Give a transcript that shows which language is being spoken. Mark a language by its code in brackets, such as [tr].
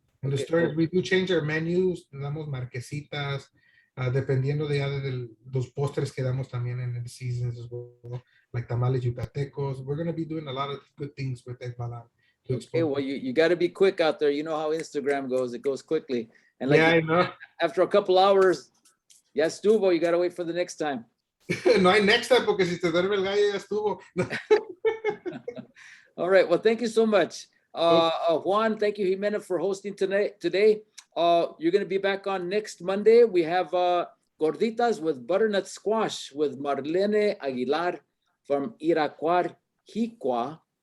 [en] In the stories, we do change our menus, [es] damos marquesitas, dependiendo de los postres que damos también [en] in the seasons as well, like tamales yucatecos. We're going to be doing a lot of good things with EKBALAM. Okay, well, you got to be quick out there. You know how Instagram goes. It goes quickly. And yeah, I know. After a couple hours, [es] ya estuvo, [en] you got to wait for the next time. [es] No hay [en] next time, [es] porque si te duerme el gallo, ya estuvo. [en] All right, well, thank you so much. Juan, thank you, Jimena, for hosting today. You're going to be back on next Monday. We have gorditas with butternut squash with Marlene Aguilar from Iraquar, Jiqua.